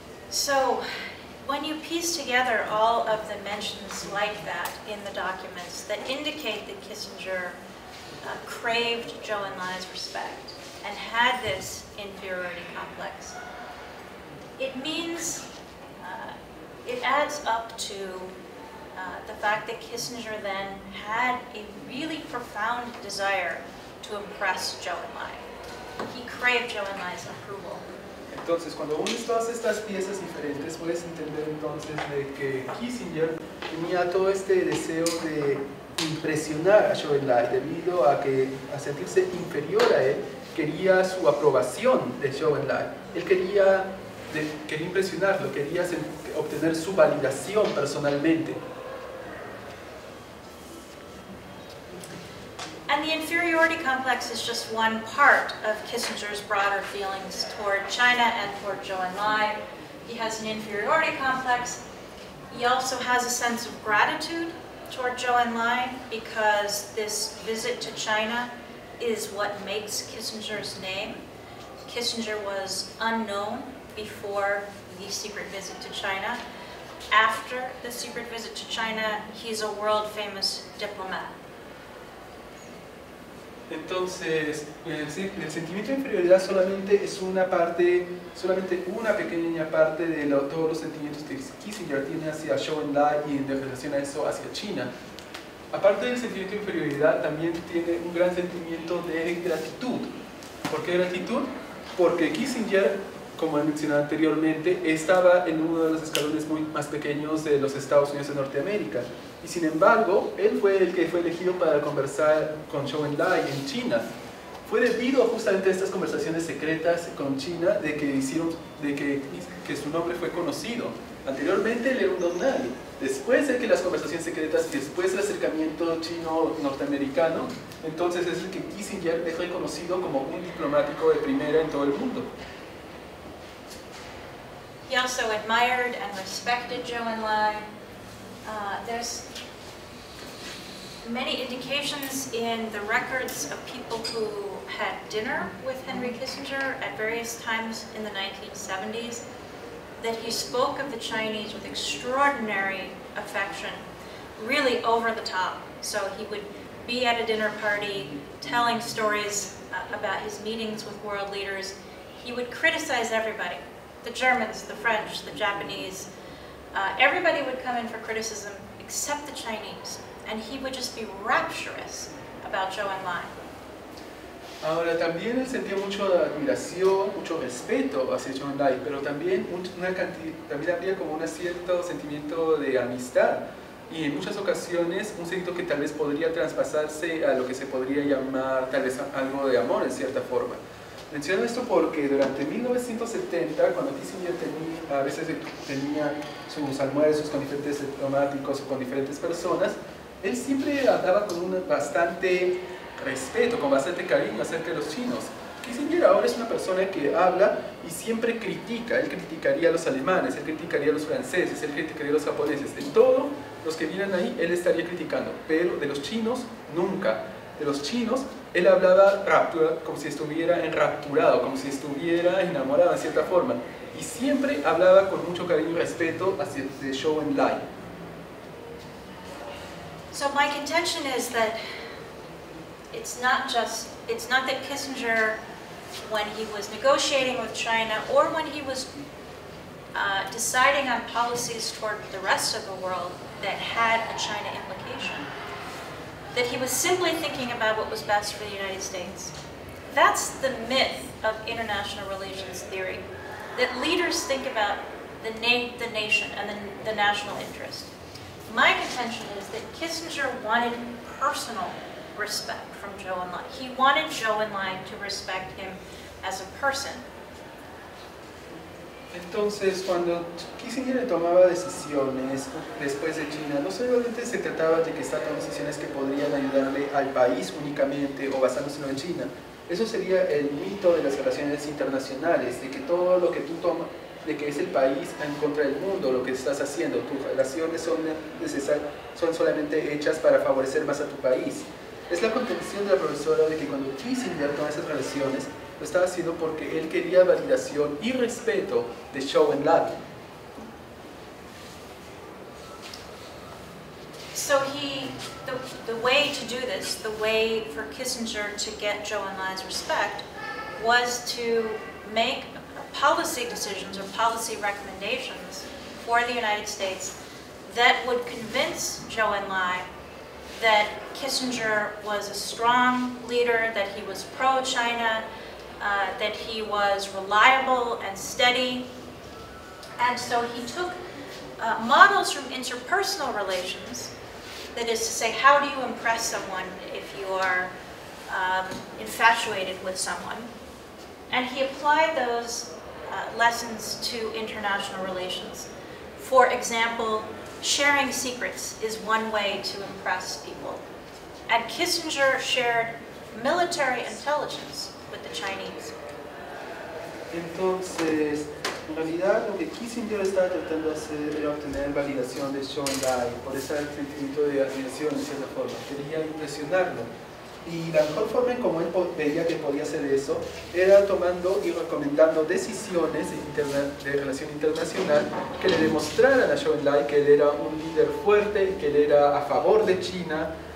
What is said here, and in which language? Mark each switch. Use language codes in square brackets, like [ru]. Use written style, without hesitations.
[en] So, when you piece together all of the mentions like that in the documents that indicate that Kissinger craved Zhou Enlai's respect and had this inferiority complex, it means, it adds up to the fact that Kissinger then had a really profound desire to impress Zhou Enlai. He craved Zhou Enlai's approval. [es] Entonces, cuando unes todas estas piezas diferentes, puedes entender entonces de que Kissinger tenía todo este deseo de impresionar a Zhou Enlai, debido a que, a sentirse inferior a él, quería su aprobación de Zhou Enlai. Él quería impresionarlo, quería obtener su validación personalmente. [en] And the inferiority complex is just one part of Kissinger's broader feelings toward China and toward Zhou Enlai. He has an inferiority complex. He also has a sense of gratitude toward Zhou Enlai because this visit to China is what makes Kissinger's name. Kissinger was unknown before the secret visit to China. after the secret visit to China, he's a world-famous diplomat. [es] Entonces, sí, el sentimiento de inferioridad solamente es una parte, solamente una pequeña parte de todos los sentimientos que Kissinger tiene hacia Zhou Enlai y en relación a eso hacia China. Aparte del sentimiento de inferioridad, también tiene un gran sentimiento de gratitud. ¿Por qué gratitud? Porque Kissinger, como he mencionado anteriormente, estaba en uno de los escalones más pequeños de los Estados Unidos de Norteamérica. Y sin embargo, él fue el que fue elegido para conversar con Zhou Enlai en China. Fue debido justamente a estas conversaciones secretas con China de que su nombre fue conocido. Anteriormente él era un don nadie. Después de que las conversaciones secretas y después del acercamiento chino-norteamericano, entonces es el que Kissinger es reconocido como un diplomático de primera en todo el mundo. [en] He also admired and respected Zhou Enlai. There's many indications in the records of people who had dinner with Henry Kissinger at various times in the 1970s that he spoke of the Chinese with extraordinary affection, really over the top. So he would be at a dinner party telling stories about his meetings with world leaders. He would criticize everybody, the Germans, the French, the Japanese. Everybody would come in for criticism except the Chinese, and he would just be rapturous about Zhou Enlai. [es] Ahora, también él sentía mucha admiración, mucho respeto hacia Zhou Enlai, pero también, también había como un cierto sentimiento de amistad y en muchas ocasiones un sentimiento que tal vez podría traspasarse a lo que se podría llamar tal vez algo de amor en cierta forma. Menciono esto porque durante 1970, cuando Kissinger a veces tenía sus almuerzos con diferentes diplomáticos o con diferentes personas, él siempre hablaba con bastante respeto, con bastante cariño acerca de los chinos. Kissinger ahora es una persona que habla y siempre critica. Él criticaría a los alemanes, él criticaría a los franceses, él criticaría a los japoneses. De todos los que vienen ahí, él estaría criticando, pero de los chinos, nunca. De los chinos, él hablaba como si estuviera enrapturado, como si estuviera enamorado de cierta forma. Y siempre hablaba con mucho cariño y respeto hacia Zhou Enlai. [en] So my contention is that it's not that Kissinger, when he was negotiating with China or when he was deciding on policies toward the rest of the world that had a China implication, that he was simply thinking about what was best for the United States. That's the myth of international relations theory, that leaders think about the nation and the national interest. My contention is that Kissinger wanted personal respect from Zhou Enlai. He wanted Zhou Enlai to respect him as a person. [es] Entonces, cuando Kissinger tomaba decisiones después de China, no solamente se trataba de que estaba tomando decisiones que podrían ayudarle al país únicamente o basándose en China. Eso sería el mito de las relaciones internacionales, de que todo lo que tú tomas, de que es el país en contra del mundo, lo que estás haciendo, tus relaciones son solamente hechas para favorecer más a tu país. Es la contención de la profesora de que cuando Kissinger toma esas relaciones, lo estaba haciendo porque él quería validación y respeto de Zhou Enlai. [en] So the way to do this, the way for Kissinger to get Zhou Enlai's respect, was to make policy decisions or policy recommendations for the United States that would convince Zhou Enlai that Kissinger was a strong leader, that he was pro-China, that he was reliable and steady. And so he took models from interpersonal relations, that is to say, how do you impress someone if you are infatuated with someone? And he applied those lessons to international relations. For example, sharing secrets is one way to impress people. And Kissinger shared military intelligence with the Chinese. [es] Entonces, en realidad lo que Kissinger estaba tratando de hacer era obtener validación de Zhou Enlai por ese sentimiento de admiración en cierta forma. Quería impresionarlo. Y la mejor forma en cómo él veía que podía hacer eso era tomando y recomendando decisiones de relación internacional que le demostraran a Zhou Enlai que él era un líder fuerte, que él era a favor de China.